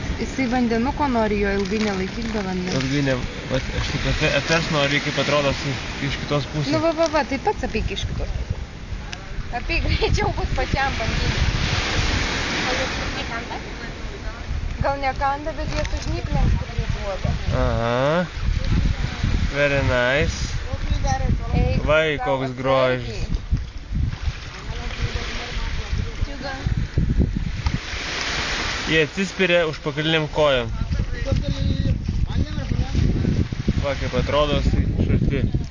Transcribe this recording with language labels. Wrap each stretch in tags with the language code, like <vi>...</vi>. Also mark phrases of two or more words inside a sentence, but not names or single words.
<lt>Jisai vandenuko nori, jo ilgai nelaikyti be vandens. Ilgai ne... Aš tik atvers noriu, kaip atrodo iš kitos pusės. Nu, va, tai pats apeik iš kitos pusės. Apeik greičiau bus pačiam bandyti. Gal nekanda, bet jie su žnyplėms tikrai duoda.</lt> <en>Aha. Very nice.</en> <lt>Vai, koks grožis. Jie atsispiria užpakaliniam kojom. Va, kaip atrodo šalti.</lt>